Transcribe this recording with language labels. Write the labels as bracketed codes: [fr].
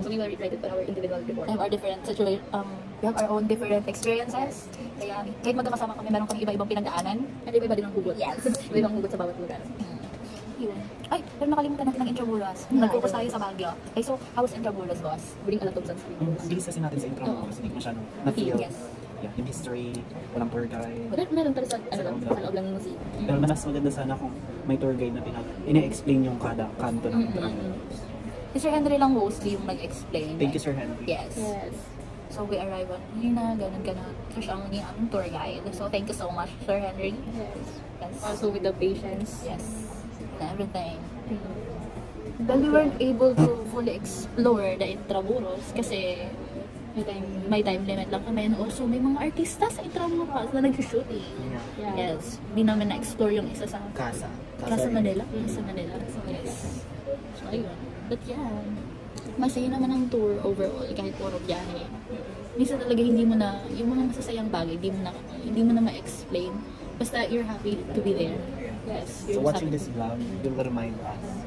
[en] So, we will write it on our individual report. We have our different we have our own different experiences. [tl] Kaya, kahit magkakasama kami, meron kami iba-ibang pinagdaanan. At iba-iba din ang hugot. [en] Yes. [tl] Iba-ibang hugot sa bawat lugar. Yun. Ay, pero nakalimutan natin ng Intramuros. Nag-focus tayo sa Baguio. [en] Okay, so, how was Intramuros, boss? Bring a lot of sunscreen. [tl] Ang bilis kasi natin sa intro, kasi hindi ko masyadong na-feel. [en] Yes. Yeah, [tl] yung history, walang tour guide. Meron pala sa loob lang ng museum. Pero mas maganda sana kung may tour guide na ina-explain yung kada kanto ng Si Sir Henry lang mostly yung nag-explain. [en] Thank you, Sir Henry. Yes. So we arrive on [tl] yun na, ganun. So siya ang aming tour guide. [en] So thank you so much, Sir Henry. Yes. Also with the patients. Yes. And everything. But we weren't able to fully explore the Intramuros [tl] kasi may time limit lang kami. [en] And also [tl] may mga artista sa Intramuros na nag-shooting. [en] Yes. [tl] Di namin na-explore yung isa sa Casa Manila. Casa Manila. [en] So yes. [tl] So ayun. [en] But yeah, [tl] masaya naman ang tour overall kahit puro biyahe. Minsan talaga hindi mo na, yung mga masasayang bagay, hindi mo na ma-explain. [en] Basta you're happy to be there. Yes. So watching this vlog, you'll remind us